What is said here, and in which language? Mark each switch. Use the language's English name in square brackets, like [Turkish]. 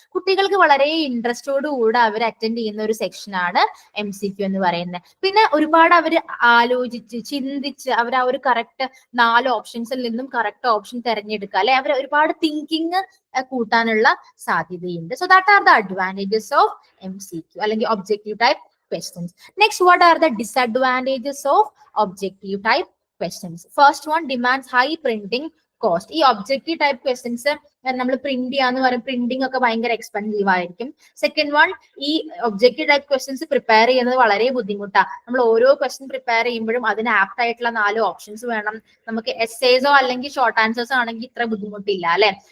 [Malayalam] കുട്ടികൾക്ക് വളരെ ഇൻട്രസ്റ്റോട് കൂടെ അവർ അറ്റൻഡ് ചെയ്യുന്ന ഒരു സെക്ഷനാണ് MCQ എന്ന് പറയുന്നത്. പിന്നെ ഒരുപാട് അവർ ആലോചിച്ച് ചിന്തിച്ച് അവർ ആ ഒരു കറക്റ്റ് 4 ഓപ്ഷൻസിൽ നിന്നും കറക്റ്റ് ഓപ്ഷൻ തിരഞ്ഞെടുക്കുക അല്ലെ. അവർ ഒരുപാട് തിങ്കിങ് കൂട്ടാനുള്ള സാധ്യതയുണ്ട്. [English] so that are the advantages of MCQ [Malayalam] അല്ലെങ്കിൽ [English] Objective type questions. Next, what are the disadvantages of objective type questions? First one, demands high printing cost. [Malayalam] ഈ ഒബ്ജക്റ്റീവ് ടൈപ്പ് ക്വസ്റ്റ്യൻസ് നമ്മൾ print ചെയ്യാന്ന് പറയും, പ്രിന്റിംഗ് ഒക്കെ ഭയങ്കര expensive ആയിരിക്കും. Second one, ഈ objective type questions prepare ചെയ്യുന്നത് വളരെ ബുദ്ധിമുട്ടാണ്. നമ്മൾ ഓരോ ക്വസ്റ്റ്യൻ പ്രിപ്പയർ ചെയ്യുമ്പോഴും അതിന് ആപ്റ്റ് ആയിട്ടുള്ള 4 ഓപ്ഷൻസ് വേണം. നമുക്ക് എസ്സേസോ അല്ലെങ്കിൽ ഷോർട്ട് ആൻസേഴ്സോ ആണെങ്കിൽ ഇത്ര ബുദ്ധിമുട്ടില്ല അല്ലെ.